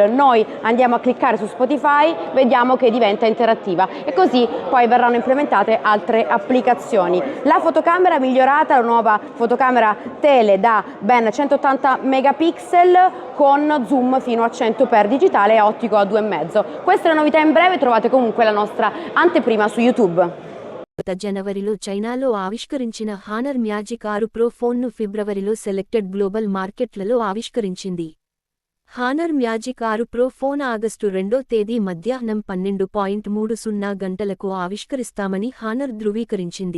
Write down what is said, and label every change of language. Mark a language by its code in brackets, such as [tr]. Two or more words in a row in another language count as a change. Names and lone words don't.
[it] Noi andiamo a cliccare su Spotify, vediamo che diventa interattiva e così poi verranno implementate altre applicazioni. La fotocamera è migliorata, la nuova fotocamera tele da ben 180 megapixel con zoom fino a 100x digitale e ottico a 2,5. Questa è la novità in breve, trovate comunque la nostra anteprima su YouTube. [te] జనవరిలో చైనాలో ఆవిష్కరించిన హానర్ మ్యాజిక్ 6 ప్రో ఫోన్ను ఫిబ్రవరిలో [en] selected global markets [te] ఆవిష్కరించింది. హానర్ మ్యాజిక్ 6 ప్రో ఫోన్ ఆగస్టు 2వ తేదీ మధ్యాహ్నం 12:30 గంటలకు ఆవిష్కరిస్తామని హానర్ ధృవీకరించింది.